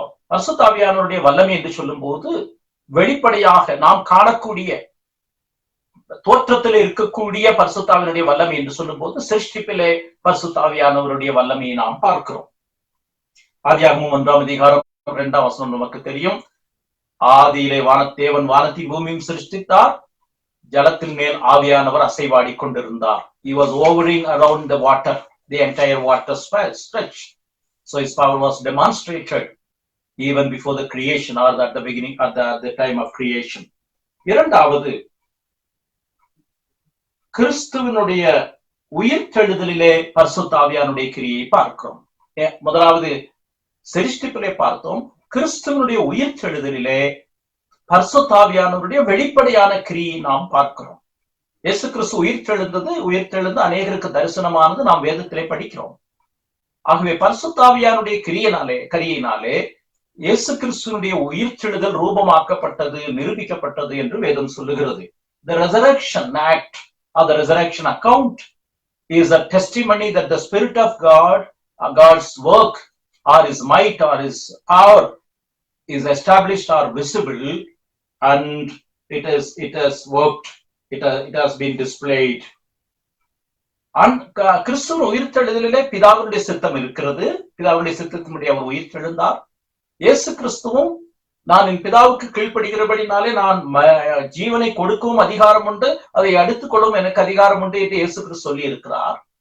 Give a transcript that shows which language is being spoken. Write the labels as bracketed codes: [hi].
[ta] பரிசுத்த ஆவியானவருடைய வல்லமை என்று சொல்லும் போது வெளிப்படையாக நாம் காணக்கூடிய தோற்றத்தில் இருக்கக்கூடிய பரிசுத்த ஆவியானுடைய வல்லமை என்று சொல்லும் போது சிருஷ்டிப்பிலே பரிசுத்த ஆவியானவருடைய வல்லமையை நாம் பார்க்கிறோம். ஆதியாகமம் 1ஆம் அதிகாரம் 2ஆம் வசனம் நமக்கு தெரியும். ஆதியிலே தேவன் வானத்தையும் பூமியும் சிருஷ்டித்தார். ஜலத்தின் மேல் ஆவியானவர் அசைவாடி கொண்டிருந்தார். [en] He was hovering around the water, the entire water stretch. So his power was demonstrated even before the creation, or at the beginning, at the time of creation. [ta] இரண்டாவது, கிறிஸ்துவனுடைய உயிர்த்தெழுதலிலே பரிசுத்த ஆவியானுடைய கிரியை பார்க்கிறோம். முதலாவது சிருஷ்டிப்பிலே பார்த்தோம். கிறிஸ்துவனுடைய உயிர்த்தெழுதலிலே பரிசுத்த ஆவியானவருடைய வெளிப்படையான கிரியை நாம் பார்க்கிறோம். இயேசு கிறிஸ்து உயிர்த்தெழுந்து அநேகருக்கு தரிசனமானது நாம் வேதத்திலே படிக்கிறோம். ஆகவே பரிசுத்த ஆவியானுடைய கிரியினாலே இயேசு கிறிஸ்துவனுடைய உயிர்த்தெழுதல் ரூபமாக்கப்பட்டது, நிரூபிக்கப்பட்டது என்று வேதம் சொல்லுகிறது. [en] The resurrection act or the resurrection account is a testimony that the Spirit of God, God's work or his might or his power is established or visible, and it has worked, it has been displayed. [ta] கிறிஸ்துவின் உயிர்த்தெழுதலிலே பிதாவுடைய சித்தம் இருக்கிறது. பிதாவுடைய சித்தத்தினுடைய அவர் உயிர்த்தெழுந்தார். இயேசு கிறிஸ்துவும் நான் என் பிதாவுக்கு கீழ்ப்படுகிறபடினாலே நான் ஜீவனை கொடுக்கவும் அதிகாரம் உண்டு, அதை அடுத்துக் கொள்ளவும் எனக்கு அதிகாரம் உண்டு என்று இயேசு கிறிஸ்து சொல்லி இருக்கிறார்.